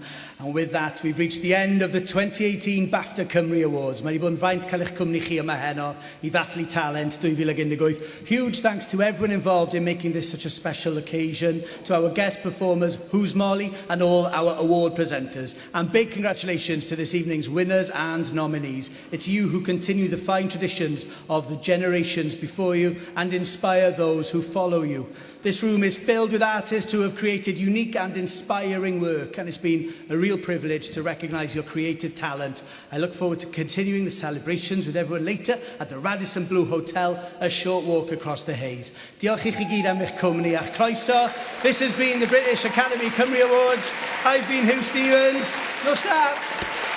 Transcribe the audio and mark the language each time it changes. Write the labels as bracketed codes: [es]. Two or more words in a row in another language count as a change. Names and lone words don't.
[en] And with that, we've reached the end of the 2018 BAFTA Cymru Awards. [cy] Mae wedi bod yn fraint cael eich cwmni chi yma heno I ddathlu talent 2018. [en] Huge thanks to everyone involved in making this such a special occasion, to our guest performers, Who's Molly, and all our award presenters. And big congratulations to this evening's winners and nominees. It's you who continue the fine traditions of the generations before you and inspire those who follow you. This room is filled with artists who have created unique and inspiring work, and it's been a real privilege to recognise your creative talent. I look forward to continuing the celebrations with everyone later at the Radisson Blu Hotel, a short walk across the Hayes. [cy] Diolch I chi gyd am eich cwmni a'ch croeso. [en] This has been the British Academy Cymru Awards. I've been Hugh Stevens. [cy] Nos da!